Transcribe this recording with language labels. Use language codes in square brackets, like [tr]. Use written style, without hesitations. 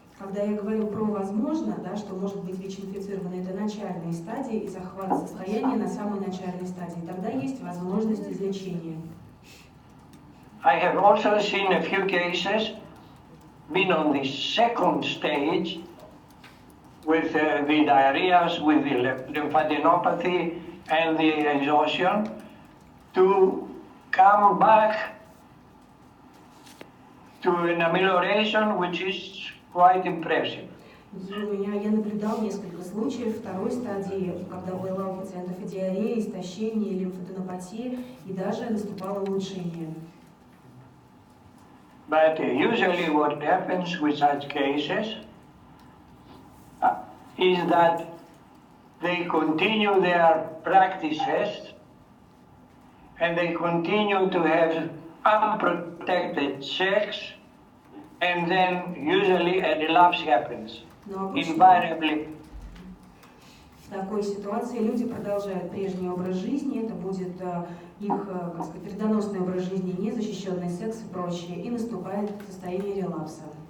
[ru] Когда я говорю про возможно, да, что может быть ВИЧ-инфицировано, это начальные стадии и захват состояния на самой начальной стадии. Тогда есть возможность излечения. [en] I have also seen a few cases been on the second stage with the diarrheas, with the lymphadenopathy and the exhaustion to come back to an amelioration which is quite impressive. [ru] Я наблюдал несколько случаев второй стадии, когда была у пациентов и диарея, истощение, лимфаденопатия, и даже наступало улучшение. [en] But usually what happens with such cases is that they continue their practices and they continue to have unprotected sex, and then usually a relapse happens. Invariably. [ru] такой ситуации люди продолжают прежний образ жизни, это будет их, как сказать, вредоносный образ жизни, незащищенный секс и прочее, и наступает состояние релапса.